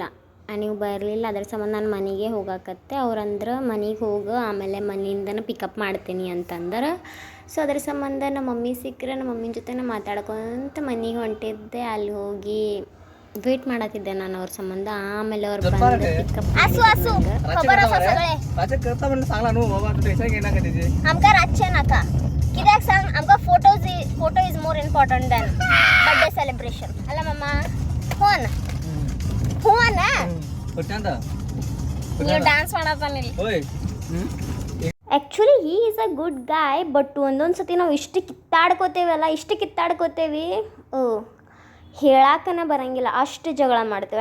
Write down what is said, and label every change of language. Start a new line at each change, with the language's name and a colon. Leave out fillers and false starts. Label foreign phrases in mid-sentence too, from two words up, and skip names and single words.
Kannada: ನೀವು ಬರಲಿಲ್ಲ, ಅದ್ರ ಸಂಬಂಧ ನಾನು ಮನೆಗೆ ಹೋಗಾಕತ್ತೆ. ಅವ್ರಂದ್ರೆ ಮನೆಗೆ ಹೋಗು, ಆಮೇಲೆ ಮನೆಯಿಂದನೇ ಪಿಕಪ್ ಮಾಡ್ತೀನಿ ಅಂತಂದ್ರೆ. ಸೊ ಅದ್ರ ಸಂಬಂಧ ನಮ್ಮ ಮಮ್ಮಿ ಸಿಕ್ಕರೆ ನಮ್ಮ ಮಮ್ಮಿನ ಜೊತೆ ಮಾತಾಡ್ಕೊಂತ ಮನೆಗೆ ಹೊಂಟಿದ್ದೆ. ಅಲ್ಲಿ ಹೋಗಿ ವೇಟ್ ಮಾಡತ್ತಿದ್ದೆ ನಾನು ಅವ್ರ ಸಂಬಂಧ. ಆಮೇಲೆ ಅವ್ರು ಬಂದು ಪಿಕಪ್
Konkani: कित्याक सांग, आमकां
English: photo is more important than birthday celebration.
Konkani: अला मम्मा फोन
Kannada: ನೀವು ಡ್ಯಾನ್ಸ್ ಮಾಡತ್ತಾನಿಲ್ಲ.
English: Actually he is a good guy.
Kannada: ಬಟ್ ಒಂದೊಂದು ಸತಿ ನಾವು ಇಷ್ಟು ಕಿತ್ತಾಡ್ಕೋತೇವಿ, ಹೇಳಾಕನೇ ಬರೋಂಗಿಲ್ಲ, ಅಷ್ಟು ಜಗಳ ಮಾಡ್ತೇವೆ.